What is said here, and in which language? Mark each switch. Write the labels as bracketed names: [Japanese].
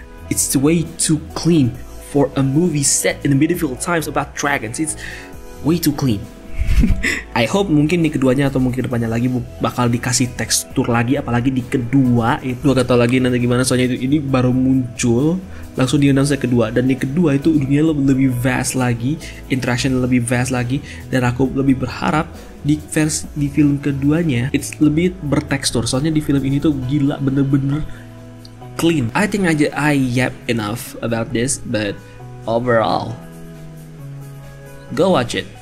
[English] It's way too clean for a movie set in the medieval times about dragons. It's way too clean. I hope [Indonesian] mungkin di keduanya atau mungkin depannya lagi bakal dikasih tekstur lagi, apalagi di kedua itu gak tau lagi nanti gimana, soalnya ini baru muncul langsung di announce kedua, dan di kedua itu dunia lebih vast lagi, interaction lebih vast lagi, dan aku lebih berharap di film keduanya it's lebih bertekstur, soalnya di film ini tuh gila bener-bener clean. [English] I think I yap enough about this, but overall go watch it.